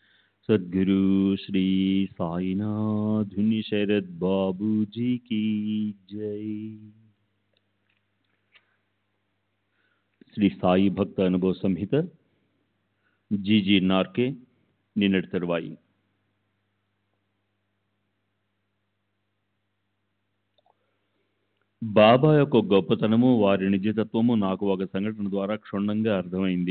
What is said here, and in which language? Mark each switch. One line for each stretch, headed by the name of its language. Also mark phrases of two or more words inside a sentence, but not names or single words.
Hindi: सद्गुरु श्री साईनाथ शरद बाबू जी की जय।
Telugu: శ్రీ సాయి భక్త అనుభవ సంహిత జీజీ నార్కే నిన్నటి తరువాయి. బాబా యొక్క గొప్పతనము, వారి నిజతత్వము నాకు ఒక సంఘటన ద్వారా క్షుణ్ణంగా అర్థమైంది.